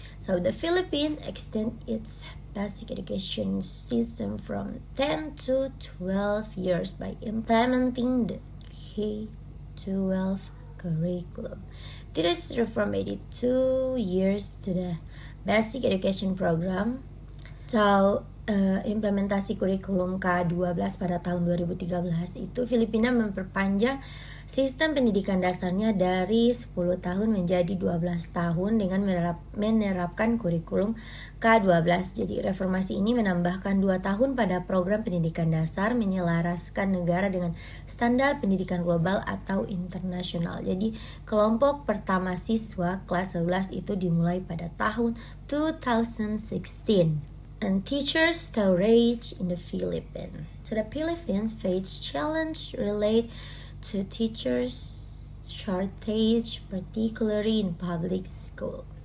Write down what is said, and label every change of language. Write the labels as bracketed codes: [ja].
[en] So the Philippines extend its basic education system from 10 to 12 years by implementing the K-12 curriculum. This reform added 2 years to the basic education program. So [id] implementasi kurikulum K12 pada tahun 2013 itu Filipina memperpanjang sistem pendidikan dasarnya dari 10 tahun menjadi 12 tahun dengan menerapkan kurikulum K12. Jadi reformasi ini menambahkan 2 tahun pada program pendidikan dasar menyelaraskan negara dengan standar pendidikan global atau internasional. Jadi kelompok pertama siswa kelas 11 itu dimulai pada tahun 2016. [en] And teachers shortage in the Philippines. So the Philippines face challenge related to teachers shortage, particularly in public school.